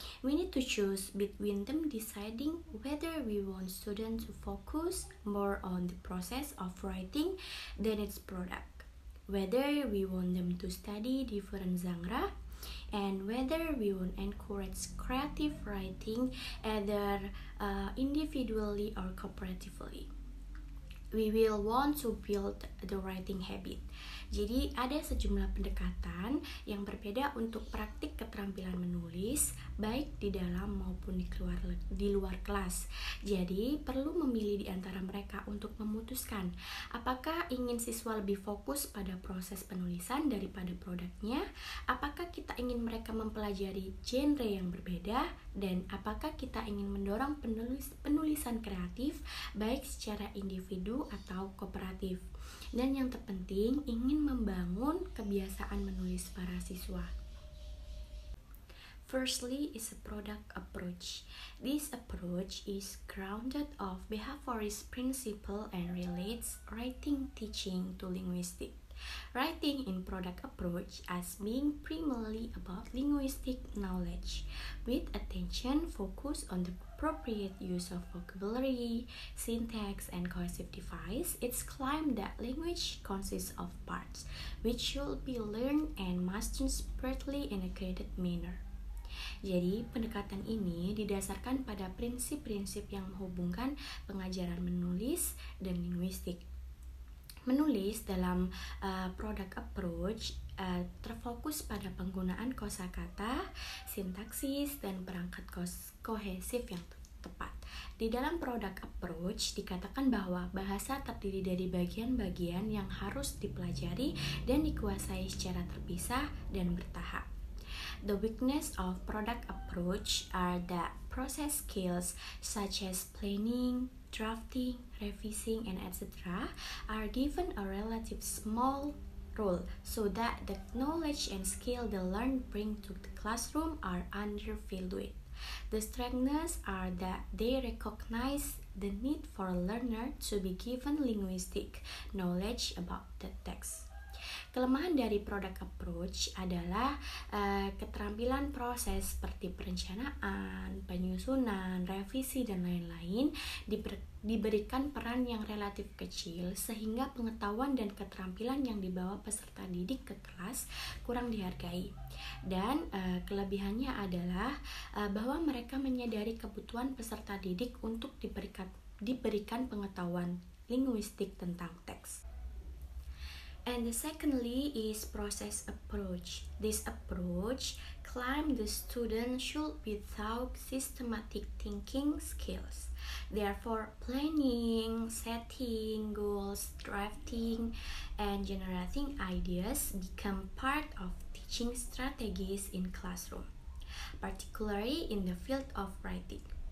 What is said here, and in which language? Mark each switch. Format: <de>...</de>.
<en>We need to choose between them, deciding whether we want students to focus more on the process of writing than its product, whether we want them to study different genre, and whether we want to encourage creative writing either individually or cooperatively. We will want to build the writing habit.</en> <id>Jadi ada sejumlah pendekatan yang berbeda untuk praktik keterampilan menulis baik di dalam maupun di luar kelas. Jadi perlu memilih di antara mereka untuk memutuskan apakah ingin siswa lebih fokus pada proses penulisan daripada produknya, apakah kita ingin mereka mempelajari genre yang berbeda, dan apakah kita ingin mendorong penulisan kreatif baik secara individu atau kooperatif. Dan yang terpenting, ingin membangun kebiasaan menulis para siswa.</id> <en>Firstly is a product approach. This approach is grounded of behaviorist principle and relates writing teaching to linguistics. Writing in product approach as being primarily about linguistic knowledge, with attention focused on the appropriate use of vocabulary, syntax, and cohesive device. It's claimed that language consists of parts, which should be learned and mastered separately in a graded manner.</en> <id>Jadi, pendekatan ini didasarkan pada prinsip-prinsip yang menghubungkan pengajaran menulis dan linguistik. Menulis dalam product approach terfokus pada penggunaan kosakata, sintaksis, dan perangkat kohesif yang tepat. Di dalam product approach dikatakan bahwa bahasa terdiri dari bagian-bagian yang harus dipelajari dan dikuasai secara terpisah dan bertahap.</id> <en>The weakness of product approach are the process skills such as planning, drafting, revising, and etc. are given a relative small role so that the knowledge and skill the learned bring to the classroom are undervalued. The strengths are that they recognize the need for a learner to be given linguistic knowledge about the text.</en> <id>Kelemahan dari product approach adalah keterampilan proses seperti perencanaan, penyusunan, revisi, dan lain-lain diberikan peran yang relatif kecil sehingga pengetahuan dan keterampilan yang dibawa peserta didik ke kelas kurang dihargai. Dan kelebihannya adalah bahwa mereka menyadari kebutuhan peserta didik untuk diberikan pengetahuan linguistik tentang teks.</id> <en>And the secondly is process approach. This approach claims the student should be taught systematic thinking skills. Therefore, planning, setting goals, drafting, and generating ideas become part of teaching strategies in classroom, particularly in the field of writing.</en>